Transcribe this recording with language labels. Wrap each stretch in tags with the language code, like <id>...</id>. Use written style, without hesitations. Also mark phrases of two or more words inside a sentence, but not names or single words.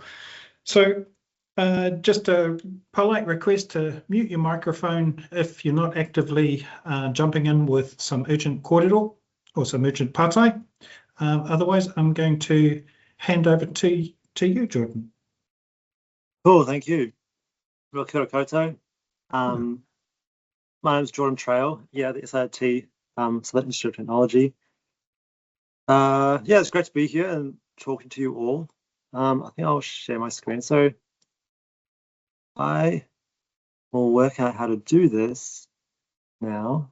<en>So just a polite request to mute your microphone if you're not actively jumping in with some urgent kōrero or some urgent pātai. Otherwise, I'm going to hand over to you, Jordon. Cool, thank you. Well,</en> <mi>kia ora koutou.</mi> <en>My name's Jordon Traill, the SIT, Southern Institute of Technology. Yeah, it's great to be here and talking to you all. I think I'll share my screen. So I will work out how to do this now.</en>